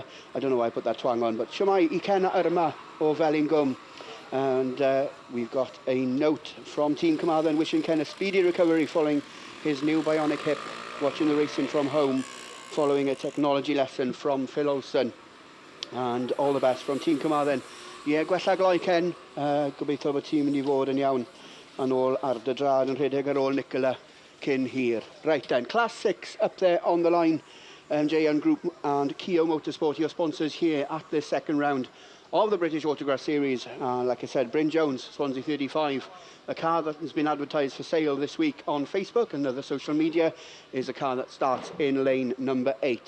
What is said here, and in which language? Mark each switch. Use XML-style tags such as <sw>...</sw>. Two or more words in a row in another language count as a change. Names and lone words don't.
<en>I don't know why I put that twang on, but Shemai I Ken Irma or Velingum. And we've got a note from Team Carmarthen wishing Ken a speedy recovery following his new bionic hip, watching the racing from home following a technology lesson from Phil Olsen. And all the best from Team Carmarthen.</en> <cy>Ie, gwella gloi Ken, gobeithio bod tîm yn I fod yn iawn yn ôl ar dy drad yn rhedeg ar ôl Nicola cyn hir.</cy> <en>Right then, Class 6 up there on the line, MJN Group and Keo Motorsport, your sponsors here at this second round of the British Autograss Series. Like I said, Bryn Jones, Swansea 35, a car that has been advertised for sale this week on Facebook and other social media, is a car that starts in lane number 8.</en>